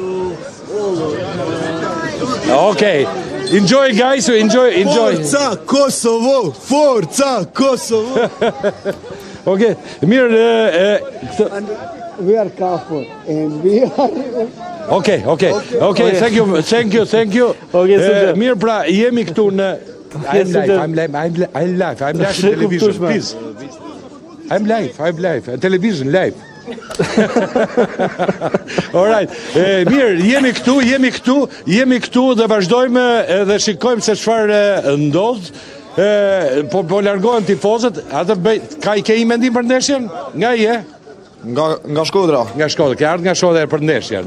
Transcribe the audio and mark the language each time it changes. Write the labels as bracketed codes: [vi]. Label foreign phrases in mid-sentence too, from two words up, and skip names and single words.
[en] Okay. Enjoy, guys. Enjoy. Forza Kosovo. [sq] Okay. Mirë. [en] We are careful and we are. Okay. Thank you. Okay, [sq] mirë, pra jemi këtu në [en] I'm live in television, please. I'm live. Television live. Alright. [sq] Mirë, jemi këtu dhe vazhdojmë dhe shikojmë se çfarë ndodh. Po largohen tifozët. Atë ke një mendim për ndeshjen? Nga je? Nga Shkodra. Nga Shkodra, ke ardhur nga Shkodra për ndeshjen.